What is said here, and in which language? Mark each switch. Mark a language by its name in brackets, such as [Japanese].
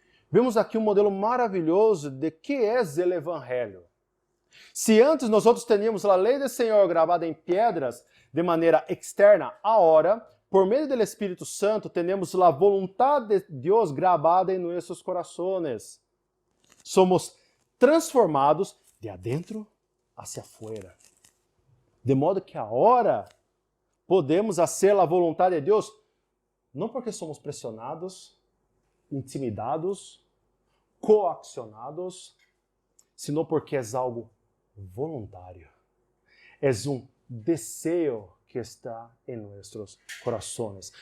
[Portuguese] Vemos aqui um modelo maravilhoso de que é o Evangelho. Se antes nós teníamos a lei do Senhor gravada em pedras de maneira externa, agora, por meio do Espírito Santo, temos a vontade de Deus gravada em nossos corações. [Spanish] Somos transformados de adentro hacia afuera. [Portuguese] De modo que agora podemos fazer a vontade de Deus, não porque somos pressionados, intimidados, coaccionados, [Spanish] sino porque [Portuguese] é algo voluntário. É desejo que está em nossos corações.